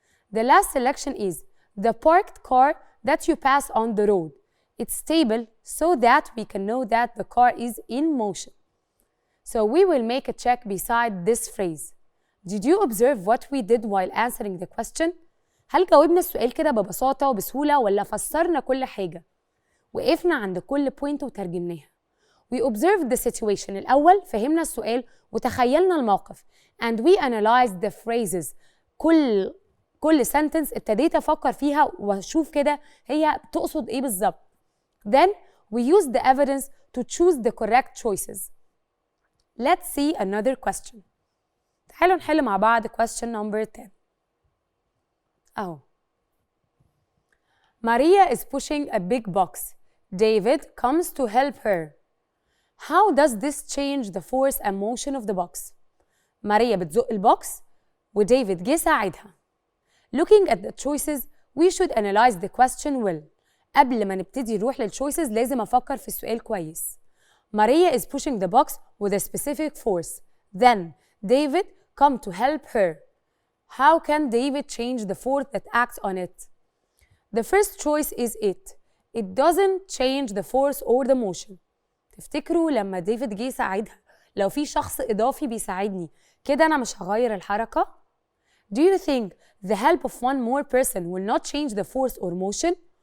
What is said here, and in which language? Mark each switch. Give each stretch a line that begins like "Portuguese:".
English: The last selection is the parked car that you pass on the road. It's stable so that we can know that the car is in motion. So we will make a check beside this phrase. Did you observe what we did while answering the question?
Arabic: هل جاوبنا السؤال كده ببساطة وبسهولة ولا فسرنا كل حاجة؟ وقفنا عند كل point وترجمناها.
English: We observed the situation.
Arabic: الأول فهمنا السؤال وتخيلنا الموقف.
English: And we analyzed the phrases.
Arabic: كل sentence ابتديت أفكر فيها وأشوف كده هي تقصد إيه بالظبط.
English: Then we used the evidence to choose the correct choices. Let's see another question.
Arabic: تعالوا نحل مع بعض question number 10. أهو.
English: Maria is pushing a big box. David comes to help her. How does this change the force and motion of the box?
Arabic: ماريا بتزق البوكس وديفيد جه ساعدها.
English: Looking at the choices, we should analyze the question well.
Arabic: قبل ما نبتدي نروح للchoices لازم أفكر في السؤال كويس.
English: Maria is pushing the box with a specific force. Then David come to help her. How can David change the force that acts on it? The first choice is it. It doesn't change the force or the motion.
Arabic: تفتكروا لما ديفيد جه يساعدها لو في شخص إضافي بيساعدني كده أنا مش هغير الحركة؟
English: Do you think the help of one more person will not change the force or motion?